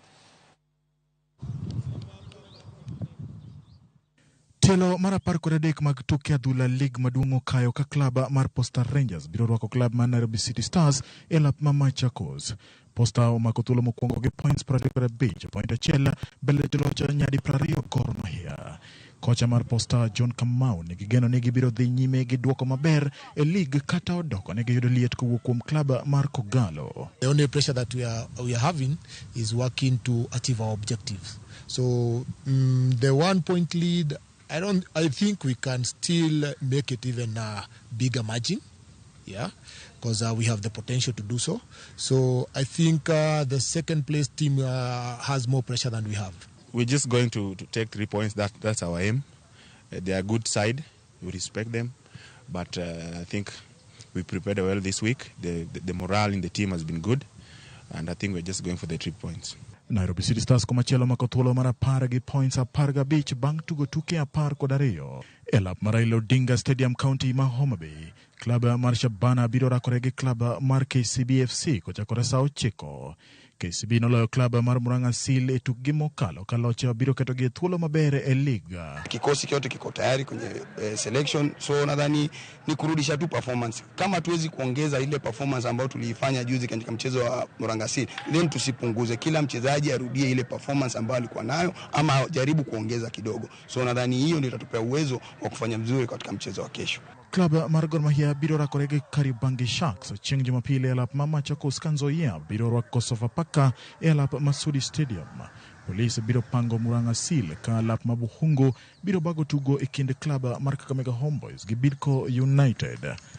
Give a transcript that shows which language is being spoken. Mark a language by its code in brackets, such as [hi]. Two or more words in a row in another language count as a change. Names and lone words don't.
[luo] Tielo mar 13 mag tuke adhula lig maduong' okayo ka klaba mar Posta Rangers biro rwako klab mar Nairobi City Stars e lap ma Machakos. Posta omako thuolo mokwongo gi points 25, point achiel bele joloch nyadi 20 Gor Mahia. Kocha mar Posta John Kamau nigi geno ni gibiro dhi nyime gi duoko maber e lig kata odoko ne giyudo liet kowuok kuom klab mar Kogalo. [en] The only pressure that we are having is working to achieve our objectives. So the 1 point lead, I think we can still make it even a bigger margin. Yeah. because we have the potential to do so. So I think the second place team has more pressure than we have. We're just going to take 3 points. That's our aim. They are a good side. We respect them. But I think we prepared well this week. The morale in the team has been good. And I think we're just going for the 3 points. [luo] Nairobi City Stars komachielo makothuolo mar 10 gi points 15 bang' tugo tuke 10 kod 2 e lap mar Raila Odinga Stadium County ma Homa Bay. Klab mar Shabana biro rakore gi klab mar KCB FC kochakore saa 9. KCB noloyo klab mar Murang'a Seal e tukgi mokalo ka locho biro keto gi thuolo maber e liga. [sw] Kikosi kyote kiko tayari kwenye selection, so nadhani ni kurudisha tu performance. Kama tuwezi kuongeza ile performance ambayo tuliifanya juzi katika mchezo wa Murang'a Seal, then tusipunguze, kila mchezaji arudie ile performance ambayo alikuwa nayo ama jaribu kuongeza kidogo. So nadhani hiyo ndio itatupea uwezo wa kufanya vizuri katika mchezo wa kesho. [luo] Klab mar Gor Mahia biro rakore gi Kariobangi Sharks chieng' Jumapili e lap ma Machakos Kanzoia biro rwako Sofapaka e lap Masudi Stadium. Polisi biro pango Murang'a Seal ka lap ma Buhungu biro bago tugo e kind klab mar Kakamega Homeboys gi Bidco United.